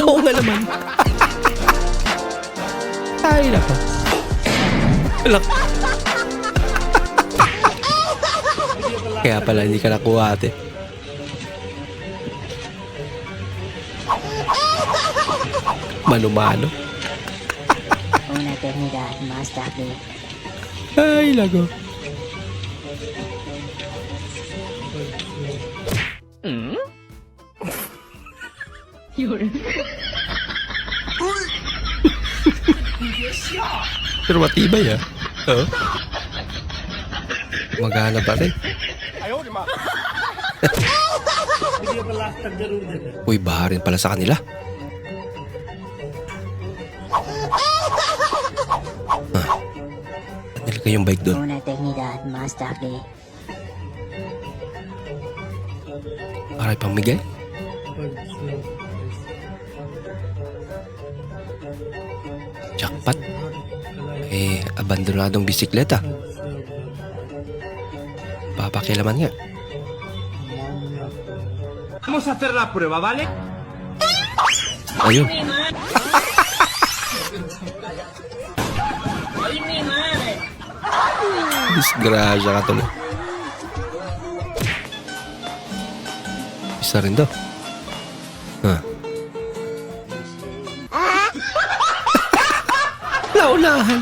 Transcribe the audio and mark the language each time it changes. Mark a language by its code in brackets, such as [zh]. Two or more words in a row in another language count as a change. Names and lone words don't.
[tl] Oo nga naman. Ay, nako. Wala. Kaya pala hindi ka nakuha, ate. Mano-mano. [es] Una eternidad más tarde. [tl] Ay, lago. Pero matibay ah. Oo. Magana pa rin. Uy, baha rin pala sa kanila. Nilagay yung bike doon. [es] Una eternidad más tarde. [tl] Para pamigay. Jackpot. Eh, abandonadong bisikleta. Papakilaman nga. [es] Vamos a hacer la prueba, ¿vale? [tl] Ayun. Disgrasya ka tuloy. Isa rin daw. Huh. Naunahan.